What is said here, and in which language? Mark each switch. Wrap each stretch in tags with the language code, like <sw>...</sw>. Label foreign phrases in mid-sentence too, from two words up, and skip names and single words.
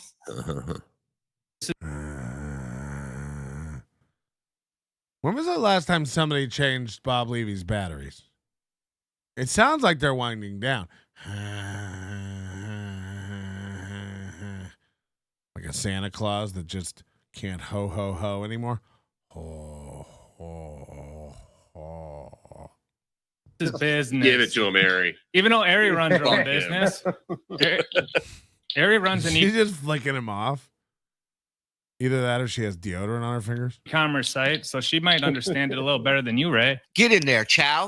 <en>When was the last time somebody changed Bob Levy's batteries? It sounds like they're winding down. Like a Santa Claus that just can't ho, ho, ho anymore. Ho, ho, ho. This is business. Give it to him, Aerie. Even though Aerie runs her own business. Aerie runs an She's just flicking him off. Either that or she has deodorant on her fingers. e-commerce site, so she might understand it a little better than you, Ray. Get in there, Chow.</en>